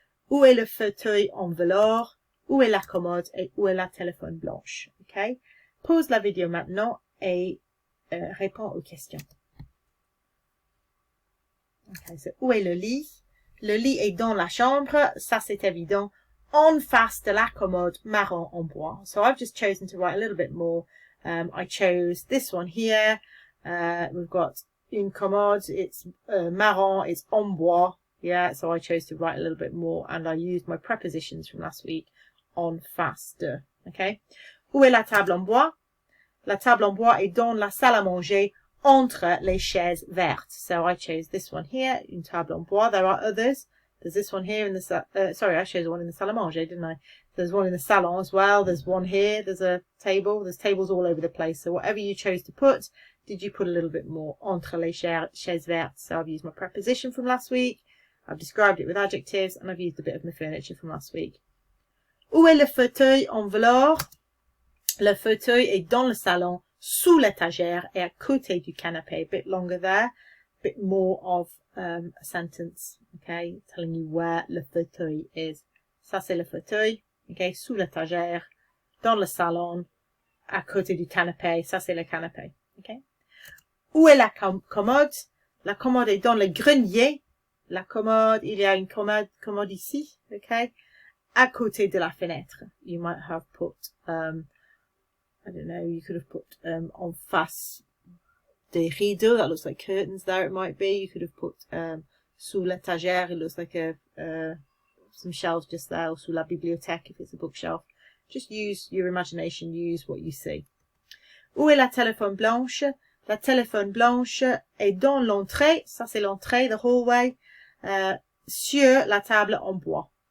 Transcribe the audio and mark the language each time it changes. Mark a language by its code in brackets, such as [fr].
[fr] Où est le fauteuil en velours? Où est la commode? Et où est la téléphone blanche? Okay? Pause la vidéo maintenant et réponds aux questions. Okay, so où est le lit? Le lit est dans la chambre, ça c'est évident. En face de la commode marron en bois. [en] So I've just chosen to write a little bit more. I chose this one here. We've got une commode, it's marron, it's en bois. Yeah, so I chose to write a little bit more, and I used my prepositions from last week en face de. Okay. Où est la table en bois? [fr] La table en bois est dans la salle à manger entre les chaises vertes. [en] So I chose this one here, une table en bois. There are others. There's this one here in the sorry, I chose one in the salle à manger, didn't I? There's one in the salon as well. There's one here. There's a table. There's tables all over the place. So whatever you chose to put, did you put a little bit more? Entre les chaises vertes. So I've used my preposition from last week. I've described it with adjectives, and I've used a bit of my furniture from last week. [fr] Où est le fauteuil en velours? Le fauteuil est dans le salon, sous l'étagère et à côté du canapé. A bit longer there, a bit more of a sentence, okay, telling you where le fauteuil is. Ça c'est le fauteuil, okay, sous l'étagère, dans le salon, à côté du canapé. Ça c'est le canapé, okay. Où est la commode? La commode est dans le grenier. La commode, il y a une commode ici, okay, à côté de la fenêtre. [en] You might have put, I don't know, you could have put en face des rideaux, that looks like curtains there, it might be. You could have put sous l'étagère, it looks like some shelves just there, or sous la bibliothèque if it's a bookshelf. Just use your imagination, use what you see. [fr] Où est la téléphone blanche? La téléphone blanche est dans l'entrée, ça c'est l'entrée, the hallway, sur la table en bois.